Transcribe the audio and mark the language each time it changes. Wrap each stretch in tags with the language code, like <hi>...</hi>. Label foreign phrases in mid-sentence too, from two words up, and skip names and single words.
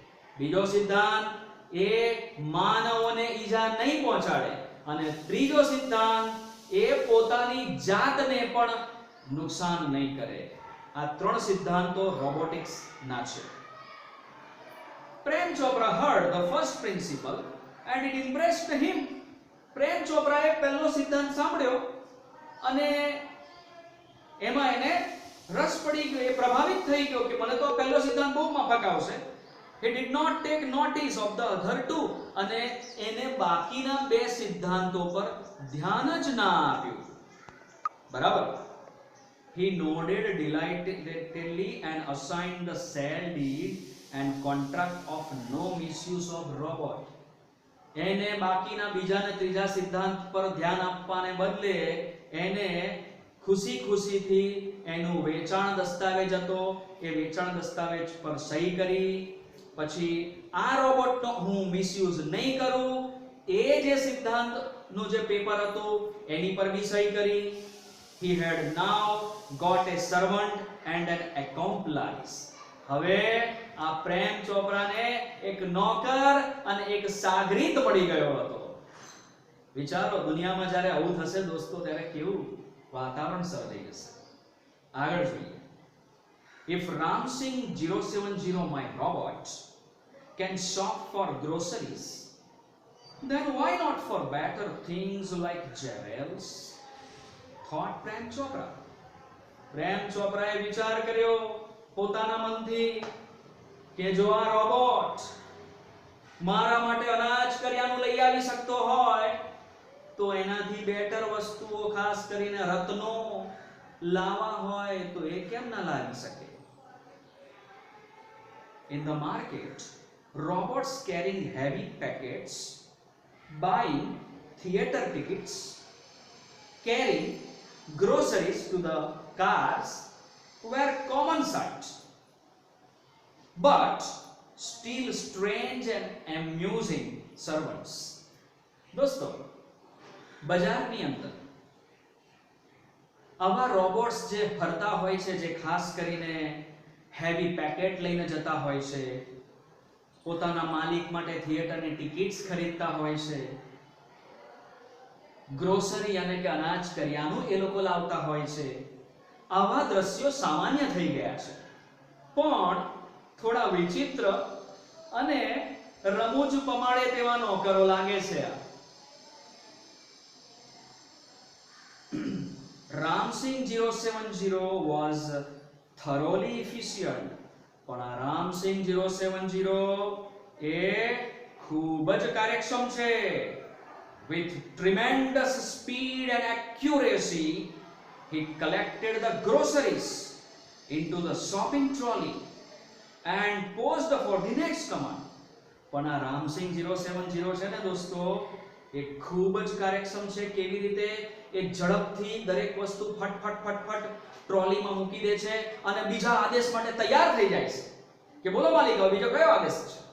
<gu>બીજો સિદ્ધાંત એ માનવોને ઈજા નહીં પહોંચાડે અને ત્રીજો સિદ્ધાંત એ પોતાની જાતને પણ નુકસાન નહીં કરે. આ ત્રણ સિદ્ધાંતો રોબોટિક્સ ના છે.</gu> <en>પ્રેમ ચોપરા heard the first principle and it impressed him.</en> <gu>પ્રેમ ચોપરાએ પહેલો સિદ્ધાંત સાંભળ્યો અને એમાં એને રસ પડી ગયો, એ પ્રભાવિત થઈ ગયો કે મને તો પહેલો સિદ્ધાંત બહુ માફક આવશે.</gu> <en>He did not take notice of the other two.</en> <gu>અને એને બાકીના બે સિદ્ધાંતો પર ધ્યાન જ ના આપ્યું. બરાબર.</gu> <en>He nodded delightedly and assigned the sad deed and contract of no misuse of robot.</en> <gu>એને બાકીના બીજા ને ત્રીજા સિદ્ધાંત પર ધ્યાન આપવાને બદલે એને ખુશીથી એનું વેચાણ દસ્તાવેજ હતો એ વેચાણ દસ્તાવેજ પર સહી કરી. પછી આ રોબોટનો હું મિસયુઝ નહીં કરું એ જે સિદ્ધાંતનું જે પેપર હતું એની પર બી સહી કરી.</gu> <en>He had now got a servant and an accomplice.</en> <gu>હવે આ પ્રેમ ચોપરાને એક નોકર અને એક સાગરીત મળી ગયો હતો. વિચારો દુનિયામાં જ્યારે આવું થશે દોસ્તો ત્યારે કેવું વાતાવરણ સર્જાઈ જશે. આગળ જોઈએ.</gu> <en>If Ramsing 070 my robot can shop for groceries, then why not for better things like jewels? Thought Prem Chopra.</en> <gu>પ્રેમ ચોપરાએ વિચાર કર્યો પોતાના મનથી કે જો આ રોબોટ મારા માટે અનાજ કરિયાણું લઈ આવી શકતો હોય તો એનાથી બેટર વસ્તુઓ ખાસ કરીને રત્નો લાવા હોય તો એ કેમ ના લાવી શકે.</gu> <en>In the market, robots carrying heavy packets, buying theater tickets, carrying groceries to the cars were common sight, but still strange and amusing servants.</en> <gu>दोस्तों, બજારની અંદર આવા રોબોટ્સ જે ફરતા હોય છે, જે ખાસ કરીને</gu> <en>heavy packet</en> <gu>લઈને જતા હોય છે, પોતાના માલિક માટે થિયેટરની ટિકિટ્સ ખરીદતા હોય છે, ગ્રોસરી એટલે કે અનાજ કરિયાણું એ લોકો લાવતા હોય છે. આવા દ્રશ્યો સામાન્ય થઈ ગયા છે. પણ થોડા વિચિત્ર અને રમૂજ પમાડે તેવા નોકરો લાગે છે.</gu> <en>Ramsing 070 was thoroughly efficient.</en> <gu>પણ આ Ramsing 070 એ ખૂબ જ કાર્યક્ષમ છે.</gu> <en>With tremendous speed and accuracy, he collected the groceries into the shopping trolley and paused for the next command.</en> <gu>પણ આ Ramsing 070 છે ને દોસ્તો એ ખૂબ જ કાર્યક્ષમ છે. કેવી રીતે એ ઝડપથી દરેક વસ્તુ ફટ ટ્રોલીમાં મૂકી દે છે અને બીજા આદેશ માટે તૈયાર થઈ જાય છે કે બોલો માલિક હવે બીજો કયો આદેશ છે.</gu>